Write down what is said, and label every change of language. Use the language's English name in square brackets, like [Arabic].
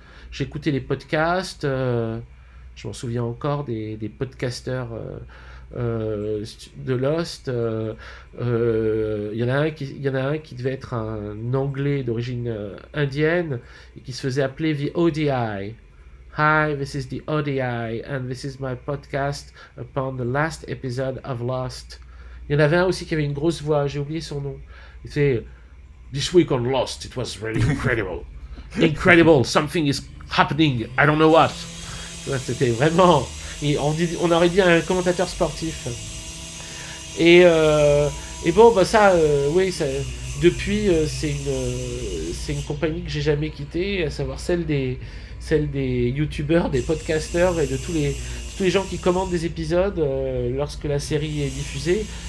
[French] J'écoutais les podcasts, je m'en souviens encore des podcasteurs de Lost. Il y en a un qui devait être un Anglais d'origine indienne et qui se faisait appeler The ODI. [English] Hi, this is the ODI and this is my podcast upon the last episode of Lost. [French] Il y en avait un aussi qui avait une grosse voix, j'ai oublié son nom. Il fait [English] This week on Lost, it was really incredible. Incredible, something is happening, I don't know what. [French] C'était vraiment... On aurait dit un commentateur sportif. Et bon, oui, ça, depuis, c'est une compagnie que j'ai jamais quittée, à savoir celle des youtubeurs, des podcasteurs et de tous les gens qui commentent des épisodes lorsque la série est diffusée.